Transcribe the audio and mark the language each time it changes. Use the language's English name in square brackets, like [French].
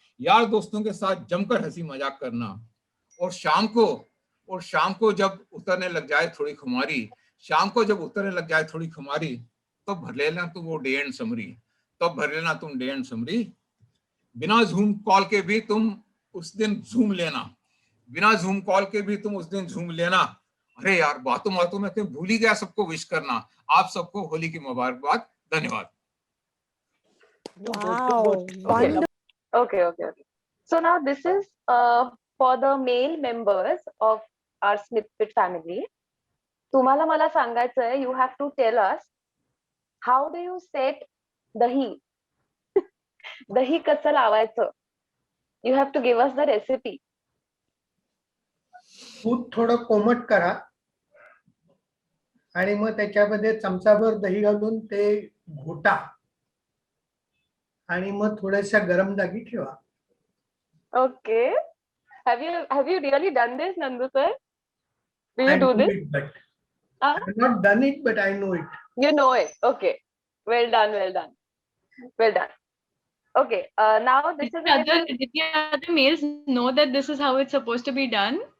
[Hindi] यार दोस्तों के साथ जमकर हंसी मजाक करना। और शाम को जब उतरने लग जाए थोड़ी खुमारी, शाम को जब उतरने लग जाए थोड़ी खुमारी, तो भर लेना तुम वो डे एंड समरी, तो भर लेना तुम डे एंड समरी। बिना जूम कॉल के भी तुम उस दिन झूम लेना, बिना जूम कॉल के भी तुम उस दिन झूम लेना। अरे यार बातों बातों में तुम भूल ही गया सबको विश करना। आप सबको होली की मुबारकबाद। धन्यवाद। [English] Wow, Okay. wonderful. Okay. So now this is for the male members of our Smithfit family. [Marathi] तुम्हाला मला सांगायचं आहे, [English] you have to tell us how do you set dahi [Marathi] दही कसं लावायचं. [English] You have to give us the recipe. [Marathi] दूध थोडं कोमट करा आणि मग त्याच्यामध्ये चमचाभर दही घालून ते घोटा आणि मग थोड्याशा गरम जागी ठेवा. [English] Okay. Have you really done this, Nandu sir? Do you I do know this? it, but Huh? I have not done it, but I know it. You know it. Okay. Well done. Okay. Now this is Did the other males know that this is how it's supposed to be done?